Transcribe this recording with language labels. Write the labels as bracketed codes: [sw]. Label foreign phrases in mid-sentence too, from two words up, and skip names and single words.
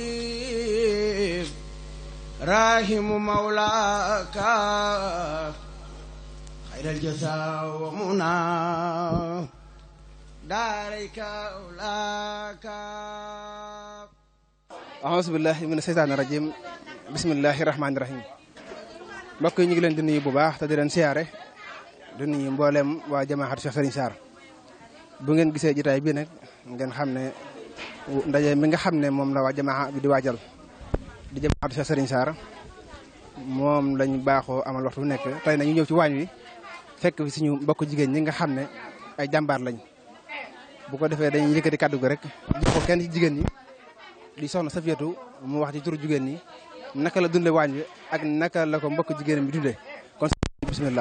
[ar] راهم مولاك خير الجزاء ومنى دارك أولاك أعوذ بالله من الشيطان الرجيم بسم الله الرحمن الرحيم [wo] mbokk yi ñu ngi leen di nuyu bu baax te di leen siyaare di nuyu mboolem waa jamaahatu Cheikh Serigne Sarr bu ngeen gisee jotaay bi nag ngeen xam ne ndaje mi nga xam ne moom la waa jamaa bi di waajal di jamaahatu Cheikh Serigne Sarr moom lañ baaxoo amal waxtu bu nekk tey na ñu ñëw ci waañ wi fekk fi suñu mbokk jigéen ñi nga xam ne ay jàmbaar lañ bu ko defee dañuy yëkkati kàddu gi rek jox ko kenn ci jigéen ñi di soxna Safiyatu mu wax ci turu jigéen ñi naka la dundee waañ wi ak naka la ko mbokk jigéen bi dundee kon bismillah.